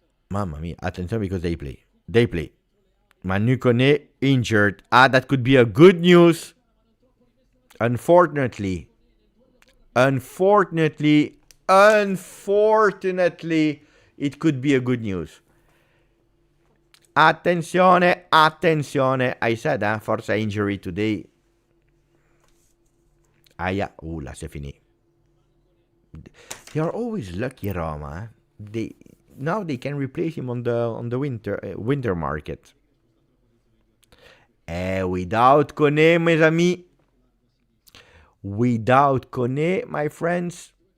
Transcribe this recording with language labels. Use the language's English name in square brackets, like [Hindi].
[Italian] Mamma mia. Attenzione [English] because they play. They play. Manu Kone injured. That could be a good news. Unfortunately, unfortunately, unfortunately, it could be a good news. [Italian] Attenzione, attenzione. [English] I said, forza injury today. [French] Aia, là, c'est fini. [English] They are always lucky, Roma. They now they can replace him on the winter market. Without Kone, [French] mes amis. [English] Without Kone, my friends.